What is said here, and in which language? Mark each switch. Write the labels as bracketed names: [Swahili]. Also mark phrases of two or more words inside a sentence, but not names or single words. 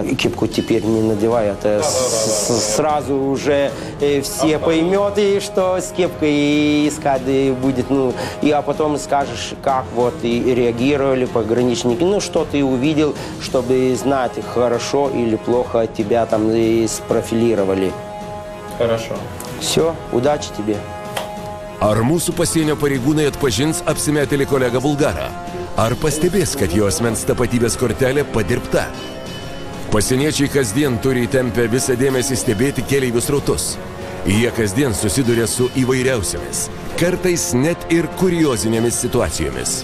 [Russian] Кепку теперь не надевай, это сразу уже все поймет, и что с кепкой искать будет, а потом скажешь, как вот и реагировали пограничники, что ты увидел, чтобы знать, хорошо или плохо тебя там спрофилировали. Хорошо. Все, удачи тебе. [Lithuanian] Ar mūsų pasienio pareigūnai atpažins apsimetėlį kolegą bulgarą? Ar pastebės, kad jo asmens tapatybės kortelė padirbta? Pasieniečiai kasdien turi įtempę visą dėmesį stebėti keleivių srautus. Jie kasdien susiduria su įvairiausiamis, kartais net ir kuriozinėmis situacijomis.